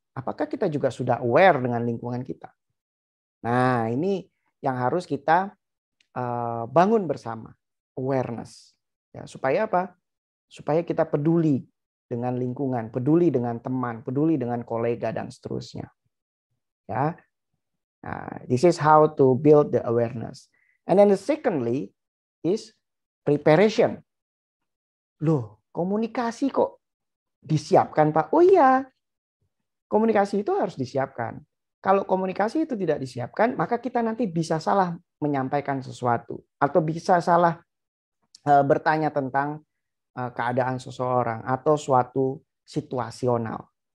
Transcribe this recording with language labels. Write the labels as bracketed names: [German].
[Indonesian] Apakah kita juga sudah aware dengan lingkungan kita? Nah, ini yang harus kita bangun bersama, awareness. Ya, supaya apa? Supaya kita peduli dengan lingkungan, peduli dengan teman, peduli dengan kolega dan seterusnya. Ya. [English] This is how to build the awareness. And then the secondly is preparation. [Indonesian] Loh, komunikasi kok disiapkan, Pak? Oh iya, komunikasi itu harus disiapkan. Kalau komunikasi itu tidak disiapkan, maka kita nanti bisa salah menyampaikan sesuatu atau bisa salah bertanya tentang keadaan seseorang atau suatu situasional.